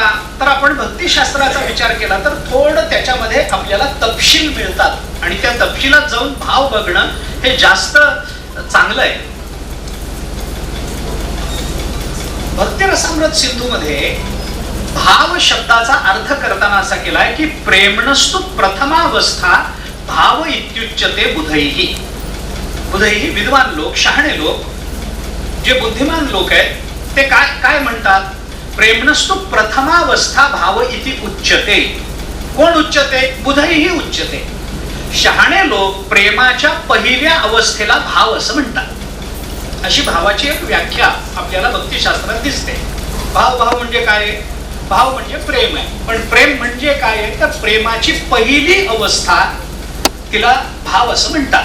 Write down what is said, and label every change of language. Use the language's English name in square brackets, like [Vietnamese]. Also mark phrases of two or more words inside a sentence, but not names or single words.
[Marathi] तर आपण भक्तिशास्त्राचा विचार केला तर थोडं त्याच्यामध्ये आपल्याला तपशील मिळतात आणि त्या तपशिलात जाऊन भाव बघणं हे जास्त चांगलं आहे. भक्तिरसामृत सिंधूमध्ये भाव शब्दाचा अर्थ करताना असा केलाय की [Sanskrit] प्रेमणस्तु प्रथमावस्था भाव इत्युच्यते बुधैहि. [Marathi] बुधैहि विद्वान लोक, शहाणे लोक, जे बुद्धिमान लोक आहेत ते काय म्हणतात? [Sanskrit] प्रेमणस्तु प्रथमावस्था भाव इति उच्यते. [Marathi] कोण उच्यते? [Sanskrit] बुधैहि उच्यते. [Marathi] शहाणे लोक प्रेमाच्या पहिल्या अवस्थेला भाव असं म्हणतात. अशी भावाची एक व्याख्या आपल्याला भक्तिशास्त्रात दिसते. भाव म्हणजे काय? भाव म्हणजे प्रेम आहे. पण प्रेम म्हणजे काय? तर प्रेमाची पहिली अवस्था तिला भाव असं म्हणतात.